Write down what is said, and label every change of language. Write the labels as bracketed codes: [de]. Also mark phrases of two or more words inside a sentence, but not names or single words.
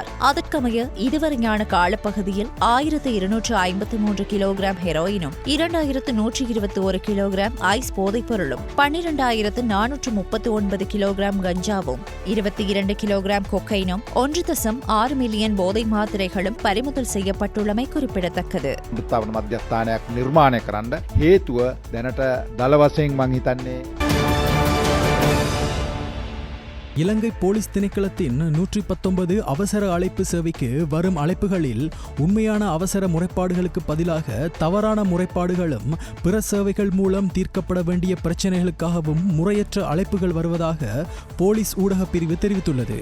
[ta] அதற்கமைய இதுவரையான காலப்பகுதியில் 1253 கிலோகிராம் ஹெரோயினும் 2121 கிலோகிராம் ஐஸ் போதைப்பொருளும் 12439 கிலோகிராம் கஞ்சாவும் 22 கிலோகிராம் கொக்கைனும் 1.6 மில்லியன் போதை மாத்திரைகளும் பறிமுதல் செய்யப்பட்டுள்ளமை குறிப்பிடத்தக்கது. [si] මධ්‍යස්ථානයක් නිර්මාණය කරන්න හේතුව දැනට දල වශයෙන් මං හිතන්නේ [ta] இலங்கை போலீஸ் திணைக்களத்தின் 119 அவசர அழைப்பு சேவைக்கு வரும் அழைப்புகளில் உண்மையான அவசர முறைப்பாடுகளுக்கு பதிலாக தவறான முறைப்பாடுகளும் பிற சேவைகள் மூலம் தீர்க்கப்பட வேண்டிய பிரச்சினைகளுக்காகவும் முறையற்ற அழைப்புகள் வருவதாக போலீஸ் ஊடகப் பிரிவு தெரிவித்துள்ளது.